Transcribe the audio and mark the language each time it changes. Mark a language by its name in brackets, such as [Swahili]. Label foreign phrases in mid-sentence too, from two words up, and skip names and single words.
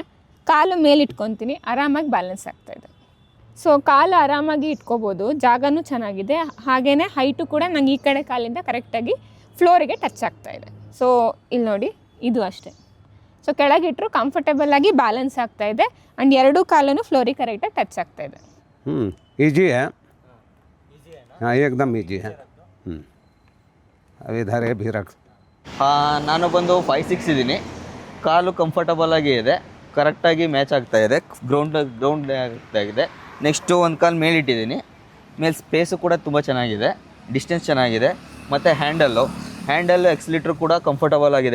[Kannada] ಕಾಲು ಮೇಲೆ ಇಟ್ಕೊತೀನಿ, ಆರಾಮಾಗಿ ಬ್ಯಾಲೆನ್ಸ್ ಆಗ್ತಾಯಿದೆ. ಸೊ ಕಾಲು ಆರಾಮಾಗಿ ಇಟ್ಕೋಬೋದು, ಜಾಗನೂ ಚೆನ್ನಾಗಿದೆ. ಹಾಗೆಯೇ ಹೈಟು ಕೂಡ ನಂಗೆ ಈ ಕಡೆ ಕಾಲಿಂದ ಕರೆಕ್ಟಾಗಿ ಫ್ಲೋರಿಗೆ ಟಚ್ ಆಗ್ತಾಯಿದೆ. ಸೊ ಇಲ್ಲಿ ನೋಡಿ, ಇದು ಅಷ್ಟೇ. ಸೊ ಕೆಳಗಿಟ್ಟರು ಕಂಫರ್ಟಬಲಾಗಿ ಬ್ಯಾಲೆನ್ಸ್ ಆಗ್ತಾಯಿದೆ ಆ್ಯಂಡ್ ಎರಡೂ ಕಾಲೂ ಫ್ಲೋರಿಗೆ ಕರೆಕ್ಟಾಗಿ ಟಚ್ ಆಗ್ತಾಯಿದೆ. [Hindi] ईजी है, हाँ एकदम ईजी है. अब इधर है भी रख. [Kannada] ನಾನು ಬಂದು 5'6" ಇದ್ದೀನಿ. ಕಾಲು ಕಂಫರ್ಟಬಲ್ ಆಗಿ ಇದೆ, ಕರೆಕ್ಟಾಗಿ ಮ್ಯಾಚ್ ಆಗ್ತಾ ಇದೆ, ಗ್ರೌಂಡ್ ಆಗ್ತಾ ಇದೆ. ನೆಕ್ಸ್ಟು ಒಂದು ಕಾಲು ಮೇಲಿಟ್ಟಿದ್ದೀನಿ. ಮೇಲೆ ಸ್ಪೇಸು ಕೂಡ ತುಂಬ ಚೆನ್ನಾಗಿದೆ, ಡಿಸ್ಟೆನ್ಸ್ ಚೆನ್ನಾಗಿದೆ. ಮತ್ತು ಹ್ಯಾಂಡಲ್ಲು ಎಕ್ಸ್ಲೀಟ್ರು ಕೂಡ ಕಂಫರ್ಟಬಲ್ ಆಗಿದೆ.